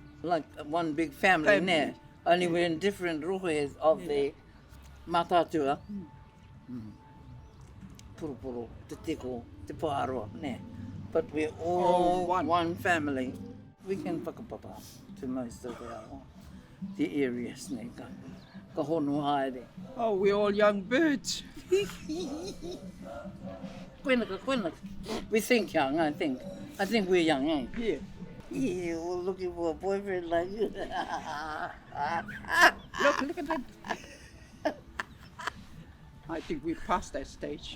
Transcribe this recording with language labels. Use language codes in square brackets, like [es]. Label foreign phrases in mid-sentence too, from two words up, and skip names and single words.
[en] like one big family. There. Only we're in different rohes of the Matatua. [mi] Purupuru, te tiko, te pāroa, ne. [en] But we're all one family. We can whakapapa to most of the areas, ne. [mi] Ka honu haere. [en] Oh, we're all young birds. Quinnick. We think young, I think. I think we're young, eh? Yeah. Yeah, we're looking for a boyfriend like you. Look at that. I think we're past that stage.